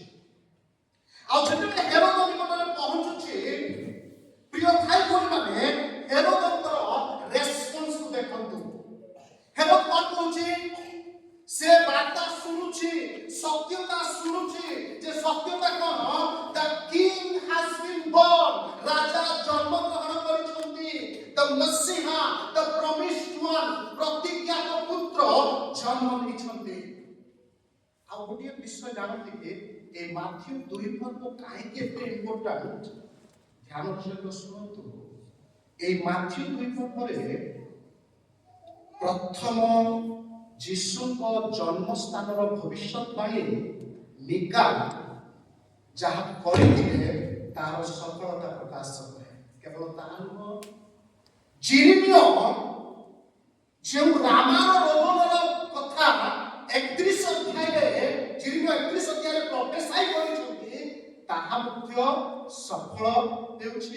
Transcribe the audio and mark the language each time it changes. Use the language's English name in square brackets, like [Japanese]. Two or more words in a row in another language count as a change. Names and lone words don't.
[Odia] ଆଉ ଯେତେବେଳେ ହେରୋଦ ନିକଟରେ ପହଞ୍ଚୁଛି, ପ୍ରିୟ ଭାଇ ଭଉଣୀମାନେ, ହେରୋଦଙ୍କର ରେସ୍ପନ୍ସକୁ ଦେଖନ୍ତୁ। ହେରୋଦ କଣ କହୁଛି? ସେ ବାର୍ତ୍ତା ଶୁଣୁଛି, ସତ୍ୟତା ଶୁଣୁଛି। ଯେ ସତ୍ୟତା କଣ? [English] The king has been born। [Odia] ରାଜା ଜନ୍ମଗ୍ରହଣ କରିଛନ୍ତି। [English] The Messiah, the promised one, [Odia] ପ୍ରତିଜ୍ଞାତ ପୁତ୍ର ଜନ୍ମ ନେଇଛନ୍ତି। ଆଉ ଗୋଟିଏ ବିଷୟ ଜାଣନ୍ତି କି এই ମାଥ୍ୟୁ 2 ପର୍ବ କାହିଁକି ଏତେ ଇମ୍ପୋର୍ଟାଣ୍ଟ? ଧ୍ୟାନର ସହିତ ଶୁଣନ୍ତୁ। এই ମାଥ୍ୟୁ 2 ପର୍ବରେ ପ୍ରଥମ ଯୀଶୁଙ୍କ ଜନ୍ମସ୍ଥାନର ଭବିଷ୍ୟତବାଣୀ ମିକା ଯାହା କରିଥିଲେ ତାହାର ସଫଳତା ପ୍ରକାଶ କେବଳ ତାହା ନୁହଁ, ଜିରିମିୟ ଯେଉଁ ରାମାର ରୋଦନର କଥା 31 ଅଧ୍ୟାୟରେ ଜିରିମିୟ 31 ଅଧ୍ୟାୟରେ ପ୍ରଫେସାଇ କରିଛନ୍ତି ତାହା ମଧ୍ୟ ସଫଳ ହେଉଛି।